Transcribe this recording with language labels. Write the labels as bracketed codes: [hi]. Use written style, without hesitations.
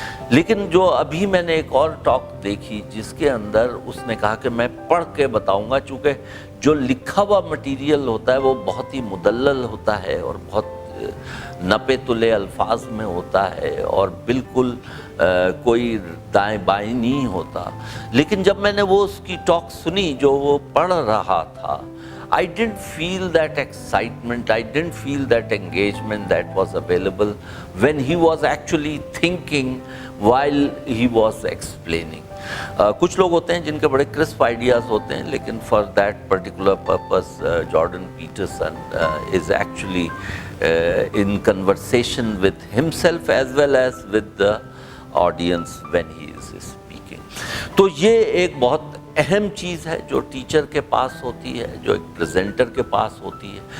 [ur] لیکن جو ابھی میں نے ایک اور ٹاک دیکھی جس کے اندر اس نے کہا کہ میں پڑھ کے بتاؤں گا, چونکہ جو لکھا ہوا مٹیریل ہوتا ہے وہ بہت ہی مدلل ہوتا ہے اور بہت نپے تلے الفاظ میں ہوتا ہے اور بالکل کوئی دائیں بائیں نہیں ہوتا. لیکن جب میں نے وہ اس کی ٹاک سنی جو وہ پڑھ رہا تھا, [en] I didn't feel that excitement, I didn't feel that engagement that was available when he was actually thinking while he was explaining. [ur] کچھ لوگ ہوتے ہیں جن کے بڑے کرسپ آئیڈیاز ہوتے ہیں, لیکن [en] For that particular purpose Jordan Peterson is actually in conversation with himself as well as with the audience when he is speaking. [ur] تو یہ ایک بہت اہم چیز ہے جو ٹیچر کے پاس ہوتی ہے, جو ایک پریزنٹر کے پاس ہوتی ہے.